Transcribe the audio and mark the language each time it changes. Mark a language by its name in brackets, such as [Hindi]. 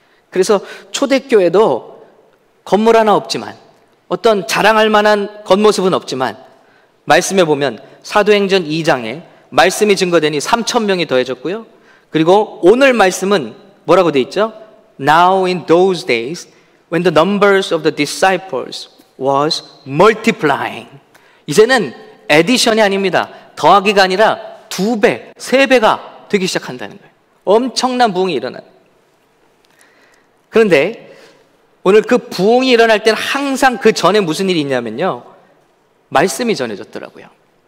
[Korean] 그래서 초대교회도 건물 하나 없지만, 어떤 자랑할 만한 겉모습은 없지만, 말씀에 보면 사도행전 2장에 말씀이 증거되니 3,000명이 더해졌고요, 그리고 오늘 말씀은 뭐라고 돼 있죠? [English] Now in those days when the numbers of the disciples was multiplying. [Korean] 이제는 에디션이 아닙니다. 더하기가 아니라 2배, 3배가 되기 시작한다는 거예요. 엄청난 부흥이 일어나요. 그런데 오늘 그 부흥이 일어날 때는 항상 그 전에 무슨 일이 있냐면요, 말씀이 전해졌더라고요.